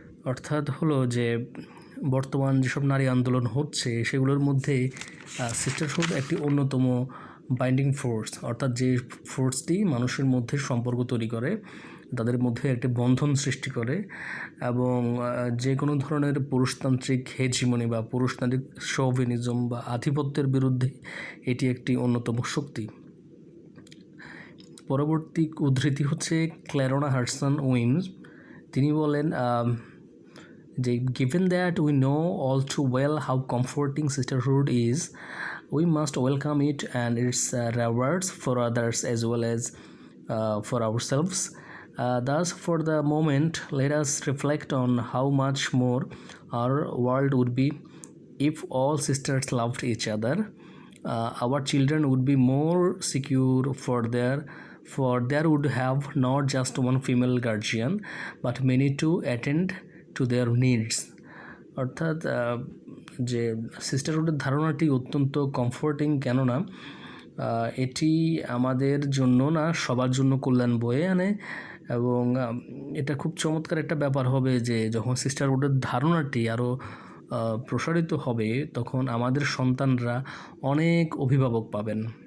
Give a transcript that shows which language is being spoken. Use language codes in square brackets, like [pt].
[bn] অর্থাৎ হলো যে বর্তমান যেসব নারী আন্দোলন হচ্ছে সেগুলোর মধ্যে সিস্টারহুড একটি অন্যতম বাইন্ডিং ফোর্স, অর্থাৎ যে ফোর্সটি মানুষের মধ্যে সম্পর্ক তৈরি করে, তাদের মধ্যে একটি বন্ধন সৃষ্টি করে এবং যে কোনো ধরনের পুরুষতান্ত্রিক হেজিমনি বা পুরুষতান্ত্রিক শোভিনিজম বা আধিপত্যের বিরুদ্ধে এটি একটি অন্যতম শক্তি। পরবর্তী উদ্ধৃতি হচ্ছে ক্ল্যারোনা হাডসন উইন্স, তিনি বলেন [en] Given that we know all too well how comforting sisterhood is, we must welcome it and its rewards for others as well as for ourselves. Thus, for the moment, let us reflect on how much more our world would be if all sisters loved each other. Our children would be more secure, for there would have not just one female guardian but many to attend to their needs. [bn] অর্থাৎ যে সিস্টারহুডের ধারণাটি অত্যন্ত comforting, কেননা এটি আমাদের জন্য না সবার জন্য কল্যাণ বয়ে আনে। এবং এটা খুব চমৎকার একটা ব্যাপার হবে যে যখন সিস্টারহুডের ধারণাটি আরও প্রসারিত হবে তখন আমাদের সন্তানরা অনেক অভিভাবক পাবেন।